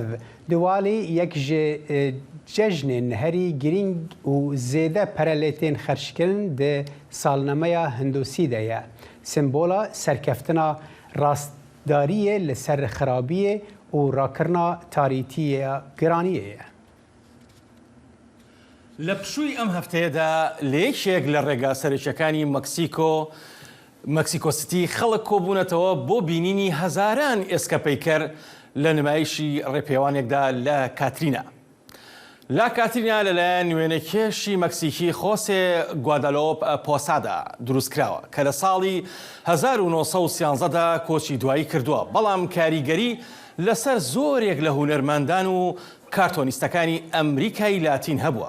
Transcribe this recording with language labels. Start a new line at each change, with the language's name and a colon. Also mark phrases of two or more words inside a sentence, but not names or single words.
Kurdish: Diwalî yek ji cejnên herî girîng û zêde perelêtên xerçkirin di salnemeya Hindûsî de ye. Simbola serkeftina rastdariyê li ser xirabiyê û rakirina tarîtiya giraniyê ye.
Central Kurdish: لە پشووی ئەم هەفتەیەدا لێکێک لە ڕێگا سەرچەکانی مەکسیکۆ سیتی خەڵک کۆبوونەتەوە بۆ بینینی هەزاران ئێسکەپەیکەر لە نمایشی ڕێپێوانێکدا لە کاترینا. لا کاترینا لەلایەن نوێنەکێشی مەکسیکی خۆسێ گوادالۆپ پۆسادا دروستکراوە کە لە ساڵی 1930دا کۆچی دوایی کردووە، بەڵام کاریگەری لەسەر زۆرێک لە هونەرمەندان و کارتۆنیستەکانی ئەمریکای لاتین هەبووە.